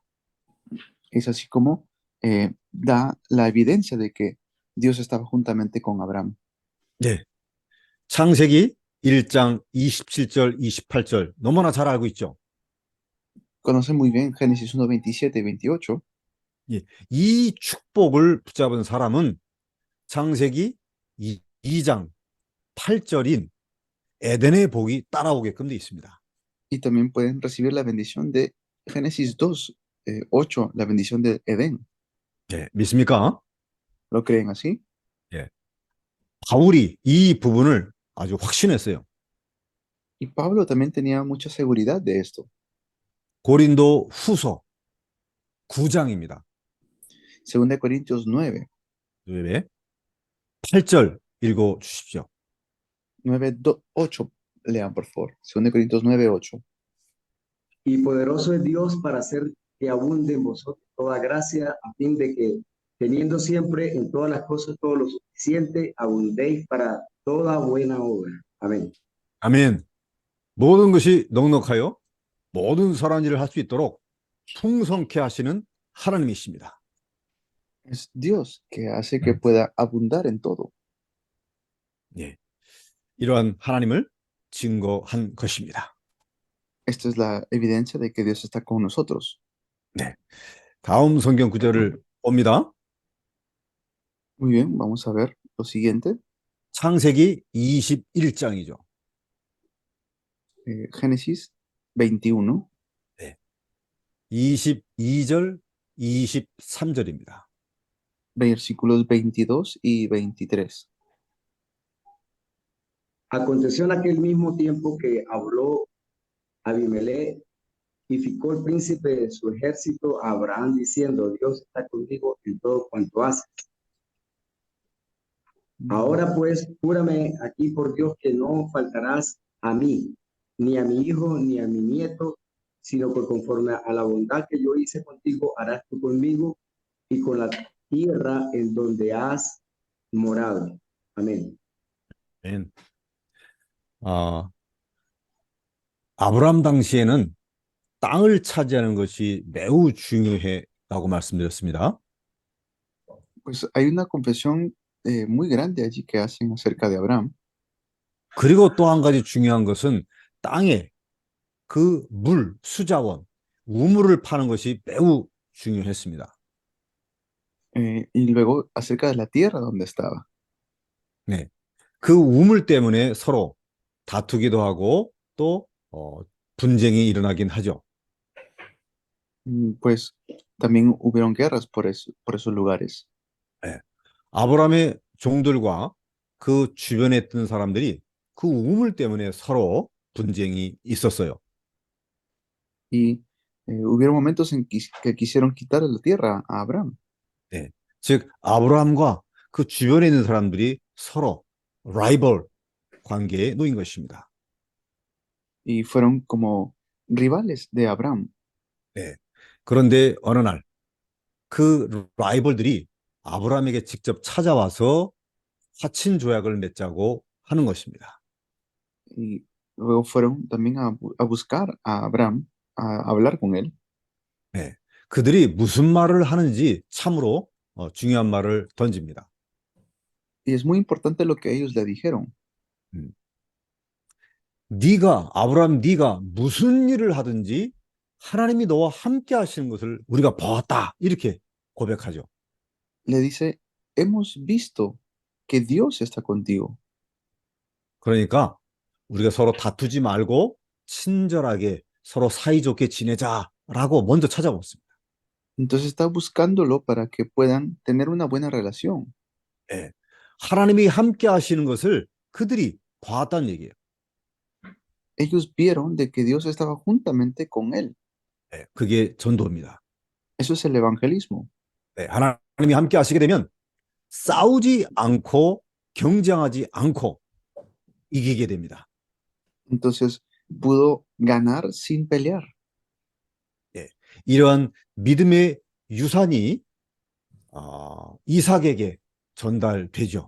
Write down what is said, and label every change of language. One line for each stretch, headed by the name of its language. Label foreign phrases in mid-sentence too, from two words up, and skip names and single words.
Spanish: Es así como da la evidencia de que Dios estaba juntamente con Abraham.
Korean: 네. 창세기 1장 27절, 28절 너무나 잘 알고 있죠.
Spanish: Conoce muy bien Génesis 1, 27 y 28.
Korean: 예. 이 축복을 붙잡은 사람은 창세기 2장 8절인 에덴의 복이 따라오게끔 되어 있습니다.
Spanish: Y también pueden recibir la bendición de Génesis 2, 8, la bendición de Edén.
Korean: 예. 믿습니까?
Spanish: ¿Lo creen así?
Korean: 예. 바울이 이 부분을 아주 확신했어요.
Spanish: Y Pablo también tenía mucha seguridad de esto.
Korean: 고린도 후서 9장입니다.
Spanish: 2 Corintios 9,
Korean: 8절 읽어 주십시오.
Spanish: 8, lean por favor. 2 Corintios 9, 8. Y poderoso es Dios para hacer que abunde en vosotros toda gracia, a fin de que, teniendo siempre en todas las cosas todo lo suficiente, abundéis para toda buena obra. Amén.
Korean: 아멘. 모든 것이 넉넉하여 모든 선한 일을 할 수 있도록 풍성케 하시는 하나님이십니다.
Spanish: Es Dios que hace que pueda abundar en todo.
Korean: 예. 이러한 하나님을 증거한 것입니다.
Spanish: Esta es la evidencia de que Dios está con nosotros.
Korean: 네. 다음 성경 구절을 봅니다.
Spanish: Muy bien, vamos a ver lo siguiente.
Korean: 창세기 21장이죠.
Spanish: Génesis 21,
Korean: 22절, 23절입니다.
Spanish: versículos 22 y 23. Aconteció en aquel mismo tiempo que habló Abimelech y ficó el príncipe de su ejército a Abraham diciendo: Dios está contigo en todo cuanto haces. Ahora pues, júrame aquí por Dios que no faltarás a mí, ni a mi hijo, ni a mi nieto, sino que conforme a la bondad que yo hice contigo, harás tú conmigo y con la tierra en donde has morado. Amén.
Korean: 아멘. 아브라함 당시에는 땅을 차지하는 것이 매우 중요했다고 말씀드렸습니다.
Spanish: Pues hay una confesión muy grande allí que hacen acerca de Abraham.
Korean: 그리고 또 한 가지 중요한 것은 땅에 그 물, 수자원, 우물을 파는 것이 매우 중요했습니다.
Spanish: Y luego acerca de la tierra donde estaba.
Korean: 네. 그 우물 때문에 서로 다투기도 하고 또 분쟁이 일어나긴 하죠.
Spanish: Pues también hubieron guerras por esos lugares.
Korean: 네. 아브라함의 종들과 그 주변에 있던 사람들이 그 우물 때문에 서로 분쟁이 있었어요.
Spanish: Y hubieron momentos en que quisieron quitarle la tierra a Abraham.
Korean: 네. 즉 아브라함과 그 주변에 있는 사람들이 서로 라이벌 관계에 놓인 것입니다.
Spanish: Y fueron como rivales de Abraham.
Korean: 네. 그런데 어느 날 그 라이벌들이 아브라함에게 직접 찾아와서 화친 조약을 맺자고 하는 것입니다.
Spanish: Y luego fueron también a buscar a Abraham, a hablar con él.
Korean: 네. 그들이 무슨 말을 하는지 참으로 중요한 말을 던집니다.
Spanish: Y es muy importante lo que ellos le dijeron.
Korean: 아브라함 네가 무슨 일을 하든지 하나님이 너와 함께 하시는 것을 우리가 보았다. 이렇게 고백하죠.
Spanish: Le dice, hemos visto que Dios está contigo.
Korean: 그러니까 우리가 서로 다투지 말고 친절하게 서로 사이좋게 지내자라고 먼저 찾아왔습니다.
Spanish: Entonces está buscándolo para que puedan tener una buena relación.
Korean: 네. 하나님이 함께 하시는 것을 그들이 봤다는 얘기예요.
Spanish: Ellos vieron de que Dios estaba juntamente con él.
Korean: 네, 그게 전도입니다.
Spanish: Eso es el evangelismo.
Korean: 네, 하나님이 함께 하시게 되면 싸우지 않고 경쟁하지 않고 이기게 됩니다.
Spanish: Entonces pudo ganar sin pelear.
Korean: 예, 이러한 믿음의 유산이 이삭에게 전달되죠.